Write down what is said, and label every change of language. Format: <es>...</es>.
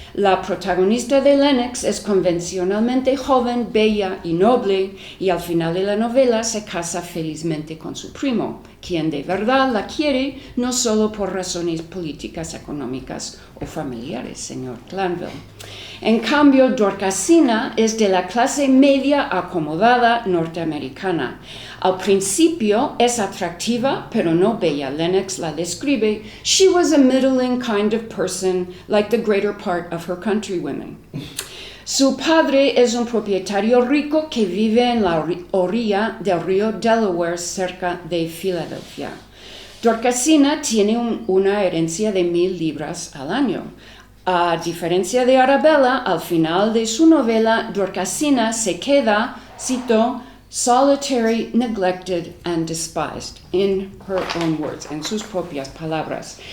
<es>La protagonista de Lennox es convencionalmente joven, bella y noble, y al final de la novela se casa felizmente con su primo, quien de verdad la quiere, no solo por razones políticas, económicas o familiares, señor Glanville. En cambio, Dorcasina es de la clase media acomodada norteamericana. Al principio es atractiva, pero no bella. Lennox la describe.</es> <en>She was a middling kind of person, like the greater part of her countrywomen.</en> <es>Su padre es un propietario rico que vive en la orilla del río Delaware, cerca de Filadelfia. Dorcasina tiene una herencia de 1,000 libras al año. A diferencia de Arabella, al final de su novela, Dorcasina se queda, cito,</es> <en>solitary, neglected, and despised, in her own words,</en> <es>en sus propias palabras.</es>